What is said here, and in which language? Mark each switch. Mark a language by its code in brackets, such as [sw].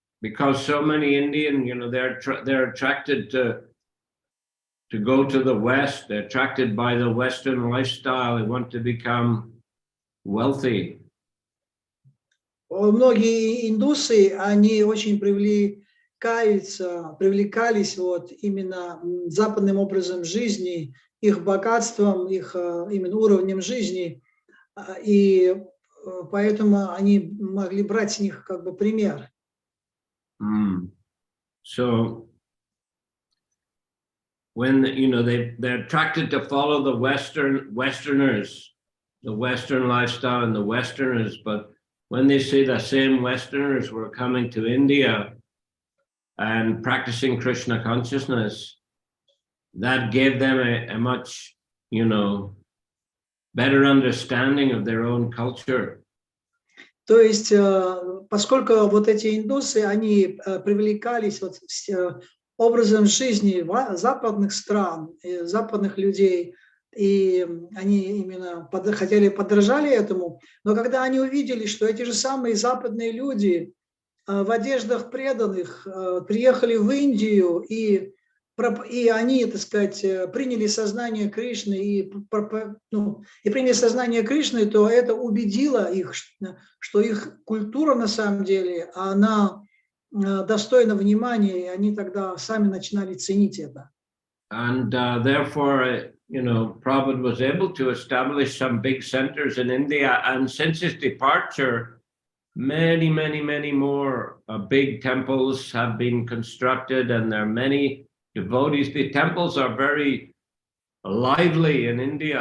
[en] Because so many Indian, they're attracted to go to the West. They're attracted by the Western lifestyle. They want to become wealthy. [ru] Многие индусы, они очень привлекались вот именно западным образом жизни, их богатством, их именно уровнем жизни, и поэтому они могли брать с них как бы пример. [en] So when they're attracted to follow the Westerners, the Western lifestyle and the Westerners, but when they see the same Westerners were coming to India and practicing Krishna consciousness, that gave them a much, better understanding of their own culture. [ru] То есть, поскольку вот эти индусы, они привлекались вот образом жизни западных стран, западных людей, и они именно подражали этому, но когда они увидели, что эти же самые западные люди в одеждах преданных приехали в Индию, и они, так сказать, приняли сознание Кришны, и приняли сознание Кришны, то это убедило их, что их культура на самом деле, она достойна внимания, и они тогда сами начинали ценить это. [en] And therefore, Prabhupada was able to establish some big centers in India, and since his departure, many more big temples have been constructed, and there are many devotees. The temples are very lively in India.